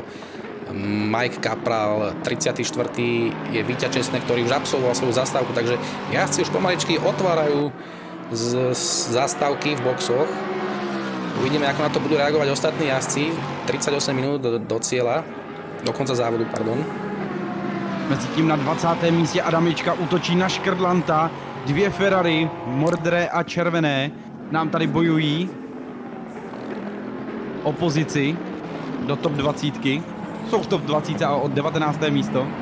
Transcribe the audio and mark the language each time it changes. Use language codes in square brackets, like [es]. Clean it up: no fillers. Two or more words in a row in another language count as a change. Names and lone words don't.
[sk] Mike Kapral, 34. je Víťa Česnek, ktorý už absolvoval svoju zastávku, takže jazdci už pomaličky otvárajú z zastávky v boxoch. Uvidíme, ako na to budú reagovať ostatní jazdci. 38 minút do cieľa, do konca závodu, pardon. [cs] Mezitím na 20. místě Adamička útočí na Škrdlanta. Dvě Ferrari, modré a červené, nám tady bojují o pozici do top 20. Jsou v top 20 a od 19. místo.